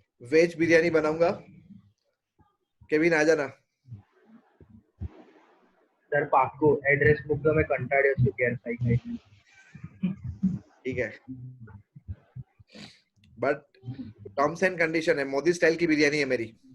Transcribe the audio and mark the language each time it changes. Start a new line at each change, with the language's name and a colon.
Hindi: Veg biryani बनाऊंगा, Kevin आ जाना.
Gujarati: Sir પાક્કું, એડ્રેસ મોકલો, મેં કંટાળ્યો છું ઘેર ખાઈ ખાઈને.
Hindi: ठीक है,
English: but terms and condition
Hindi: है, मोदी स्टाइल की बिरयानी है मेरी.